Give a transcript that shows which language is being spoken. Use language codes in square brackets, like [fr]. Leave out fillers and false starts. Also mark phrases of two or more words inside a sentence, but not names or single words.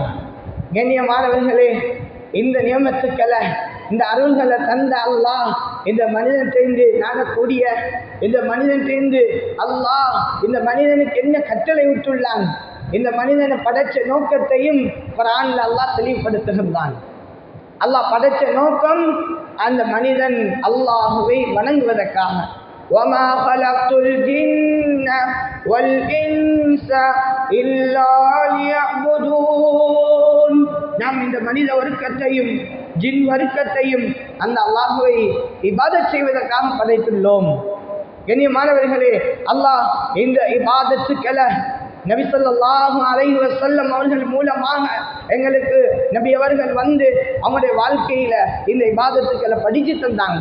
[ta] கண்ணியமானவர்களே, இந்த நியமத்துக்களை, இந்த அருள்களை தந்த அல்லாஹ் இந்த மனிதன் தெரிந்து நாடக்கூடிய இந்த மனிதன் தெரிந்து அல்லாஹ் இந்த மனிதனுக்கு என்ன கட்டளை விட்டுள்ளான், இந்த மனிதனை படைச்ச நோக்கத்தையும் குர்ஆன்ல அல்லாஹ் தெளிவுபடுத்துகின்றான். அல்லாஹ் படைச்ச நோக்கம் அந்த மனிதன் அல்லாஹுவை வணங்குவதற்காக. [ar] وَمَا خَلَقْتُ الْجِنَّ وَالْإِنسَ إِلَّا لِيَعْبُدُونَ, [ta] நாம் இந்த மனித வர்க்கத்தையும் ஜின் வர்க்கத்தையும் அந்த அல்லாஹுவை இபாதத் செய்வதற்காக படைத்துள்ளோம். கண்ணியமானவர்களே, அல்லாஹ் இந்த இபாதத்துக்களை நபி [ar] صلى الله عليه وسلم [ta] அவர்கள் மூலமாக எங்களுக்கு நபி அவர்கள் வந்து அவங்களுடைய வாழ்க்கையில இந்த இபாதத்துக்களை படிச்சு தந்தாங்க.